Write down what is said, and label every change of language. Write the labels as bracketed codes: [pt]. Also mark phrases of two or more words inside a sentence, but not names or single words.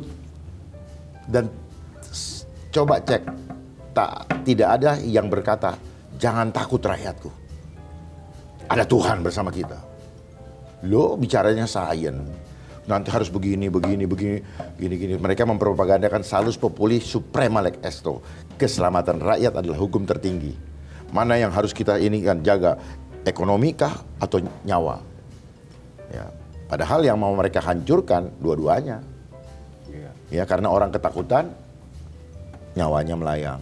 [id] Dan coba cek, tidak ada yang berkata, jangan takut rakyatku. Ada Tuhan bersama kita. Lo bicaranya sains. Nanti harus begini. Mereka mempropagandakan [la] salus populi suprema lex esto. [id] Keselamatan rakyat adalah hukum tertinggi. Mana yang harus kita ini kan jaga, ekonomi kah atau nyawa? Ya, padahal yang mau mereka hancurkan dua-duanya. Ya, karena orang ketakutan, nyawanya melayang.